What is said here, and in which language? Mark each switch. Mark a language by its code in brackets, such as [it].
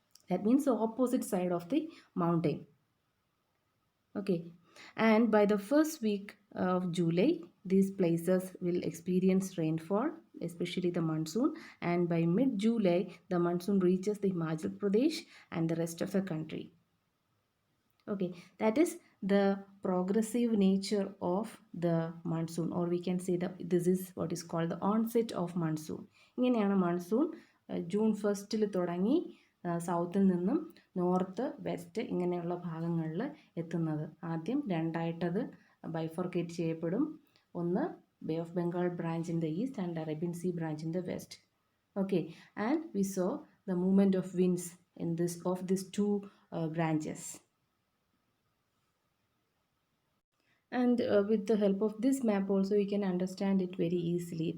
[en] That means the opposite side of the mountain. Okay, and by the first week of July, these places will experience rainfall, especially the monsoon, and by mid-July, the monsoon reaches the Himachal Pradesh and the rest of the country. Okay, that is the progressive nature of the monsoon, or we can say that this is what is called the onset of monsoon. [ml] ഇങ്ങനെയാണ് monsoon June ഫസ്റ്റിൽ തുടങ്ങി സൗത്തിൽ നിന്നും north west ഇങ്ങനെയുള്ള ഭാഗങ്ങളിൽ എത്തുന്നത്. ആദ്യം രണ്ടായിട്ടത് bifurcate ചെയ്യപ്പെടും. [en] ഒന്ന് bay of Bengal branch in the east and Arabian Sea branch in the west. Okay, and we saw the movement of winds in this of these two branches. And with the help of this map also you can understand it very easily.